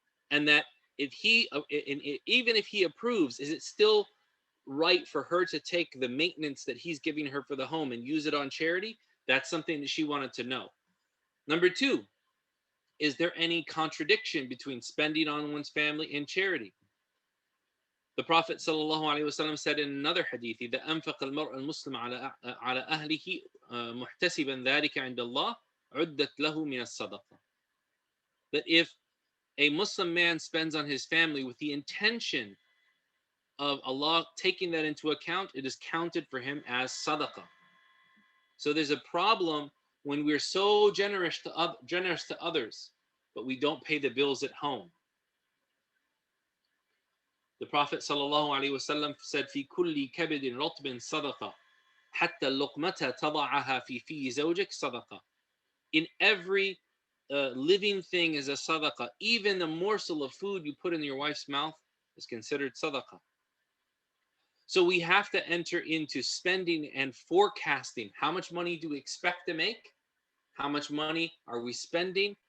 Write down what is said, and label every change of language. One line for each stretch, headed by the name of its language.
English: And that even if he approves, is it still right for her to take the maintenance that he's giving her for the home and use it on charity? That's something that she wanted to know. Number two, is there any contradiction between spending on one's family and charity? The Prophet ﷺ said in another hadith,
Arabic: إِذَا أَنْفَقَ الْمَرْءُ الْمُسْلِمُ عَلَى أَهْلِهِ مُحْتَسِبًا ذَلِكَ عِنْدَ اللَّهِ عُدَّتْ لَهُ مِنَ الصَّدَقَةِ.
English: That if a Muslim man spends on his family with the intention of Allah taking that into account, it is counted for him as sadaqah. So there's a problem when we're so generous to others, but we don't pay the bills at home. The Prophet ﷺ said,
Arabic: "في كل كبد رطب صدقة حتى اللقمة تضعها في زوجك صدقة."
English: In every living thing is a sadaqah. Even the morsel of food you put in your wife's mouth is considered sadaqah. So we have to enter into spending and forecasting. How much money do we expect to make? How much money are we spending?